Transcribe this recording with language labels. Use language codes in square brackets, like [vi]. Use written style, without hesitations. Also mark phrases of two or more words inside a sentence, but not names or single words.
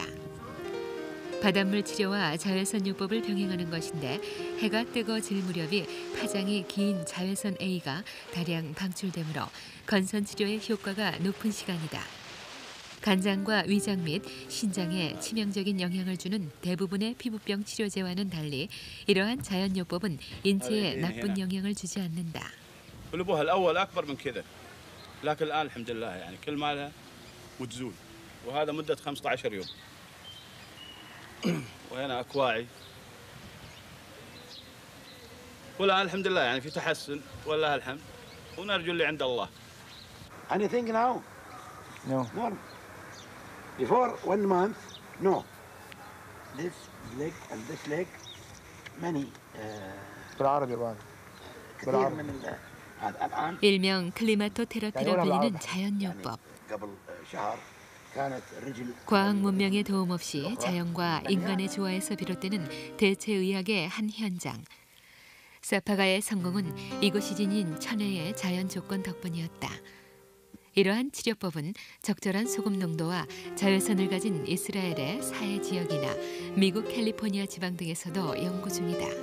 [ko] 바닷물 치료와 자외선요법을 병행하는 것인데 해가 뜨거워질 무렵이 파장이 긴 자외선 A가 다량 방출되므로 건선 치료의 효과가 높은 시간이다. 간장과 위장 및 신장에 치명적인 영향을 주는 대부분의 피부병 치료제와는 달리 이러한 자연요법은 인체에 나쁜 영향을 주지 않는다. [ar] قلبوها الأول أكبر من كذا لكن الآن الحمد لله يعني كل مالها وتزول وهذا مدة 15 يوم وهنا أكواعي والآن الحمد لله يعني في تحسن ولله الحمد ونرجو اللي عند الله. [en] Anything now? No. More. Before 1 month, no. This leg and this leg, many. [ar] بالعربي بعد. كثير من الآن. [ko] 일명 클리마토 테라피라 불리는 자연요법. [ar] قبل شهر كانت الرجل. [ko] 과학 문명의 도움 없이 자연과 인간의 조화에서 비롯되는 대체의학의 한 현장. 사파가의 성공은 이곳이 지닌 천혜의 자연 조건 덕분이었다. 이러한 치료법은 적절한 소금 농도와 자외선을 가진 이스라엘의 사해 지역이나 미국 캘리포니아 지방 등에서도 연구 중이다.